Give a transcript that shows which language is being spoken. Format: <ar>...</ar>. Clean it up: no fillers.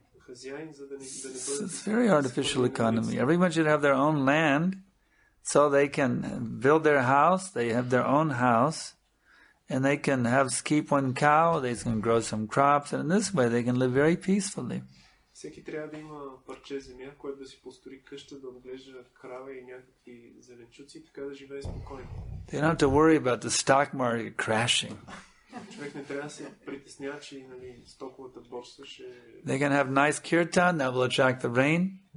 <en>It's very artificial economy. Everyone should have their own land so they can build their house, they have their own house. And they can keep one cow, they can grow some crops, and in this way they can live very peacefully.</en> <bg>Всеки трябва да има парче земя, което да си построи къща, да отглежда крава и някакви зеленчуци, така да живее спокойно.</bg> <en>They don't have to worry about the stock market crashing.</en> <bg>Човек не трябва да се притеснява, че стоковата борса ще...</bg> <en>They can have nice kirtan that will attract the rain.</en>